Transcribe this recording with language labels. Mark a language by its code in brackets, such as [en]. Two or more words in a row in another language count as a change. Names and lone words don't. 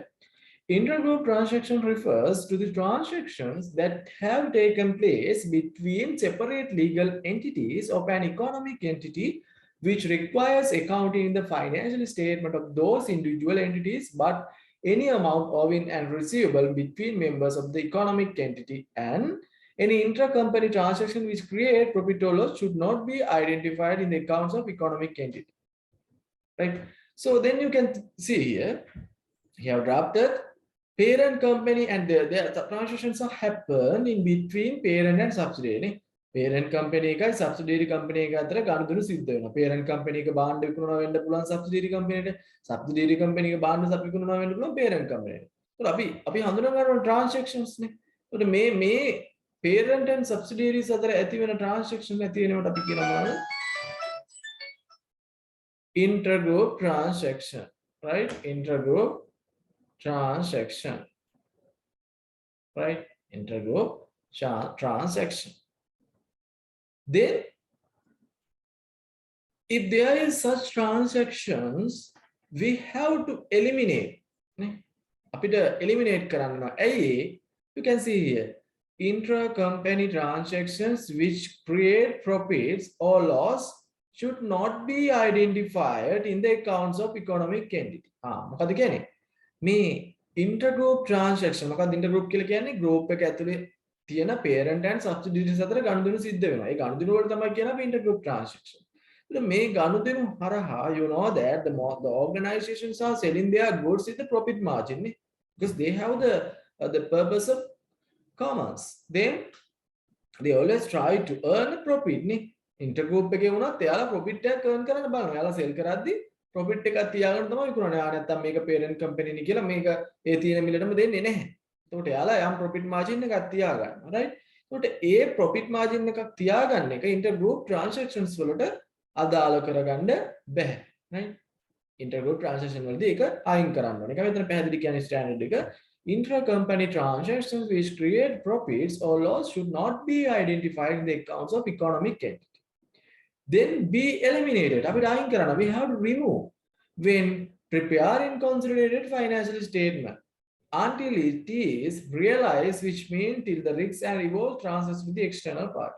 [en] Intergroup transaction refers to the transactions that have taken place between separate legal entities of an economic entity which requires accounting in the financial statement of those individual entities, but any amount owing and receivable between members of the economic entity, and any intra-company transaction which create profit or loss should not be identified in the accounts of economic entity. Right? So then you can see here, you have drafted parent company and their transactions are happen in between parent and subsidiary. Parent company [si] එකයි [en] subsidiary company [si] එක අතර ගනුදෙනු සිද්ධ වෙනවා. [en] Parent company [si] එක බාණ්ඩ විකුණනවා වෙන්න පුළුවන් [en] subsidiary company [si] එකට. [en] Subsidiary company [si] එක බාණ්ඩ විකුණනවා වෙන්න පුළුවන් [en] parent company [si] එකට. ඒතකොට අපි හඳුනා ගන්න transactions නේ. ඒතකොට මේ [en] parent and subsidiaries [si] අතර ඇති වෙන transaction ඇති වෙනවට අපි කියනවා [en] intergroup transaction, right? Intergroup transaction, right? Intergroup transaction. Then, if there is such transactions, we have to eliminate. [si] Eliminate karanna. [en] You can see here, intra-company transactions which create profits or loss should not be identified in the accounts of economic entity. [si] මොකද කියන්නේ? මේ [en] intergroup transaction [si] මොකක්ද intergroup කියලා කියන්නේ group එක ඇතුලේ තියෙන [en] parent and subsidiaries [si] අතර ගනුදෙනු සිද්ධ වෙනවා. ඒ ගනුදෙනු වල තමයි කියන අපි [en] intergroup transaction. So [si] මේ ගනුදෙනු හරහා [en] you know that the organizations are selling their goods with the profit margin because they have the purpose of commerce. Then they always try to earn a profit intergroup [si] එකේ වුණත් එයාලා profit එක earn කරන්න බලනවා. එයාලා sell කරද්දි profit එකක් තියාගෙන තමයි විකුණන්නේ. නැත්තම් මේක [en] parent company [si] නේ කියලා මේක ඒ තියෙන මිලටම දෙන්නේ නැහැ. එතකොට එයාලා යම් [en] profit margin [si] එකක් තියාගන්නවා. right? එතකොට ඒ [en] profit margin [si] එකක් තියාගන්න එක [en] intergroup transactions [si] වලට අදාළ කරගන්න බෑ. right? [en] intergroup transaction [si] වලදී ඒක අයින් කරන්න ඕනේ. ඒක මෙතන පැහැදිලි කියන්නේ standard එක [en] intra-company transactions which create profits or loss should not be identified in the accounts of economic entity. Then be eliminated. We have to remove when preparing consolidated financial statement until it is realized, which means till the risks and rewards transfers to the external party.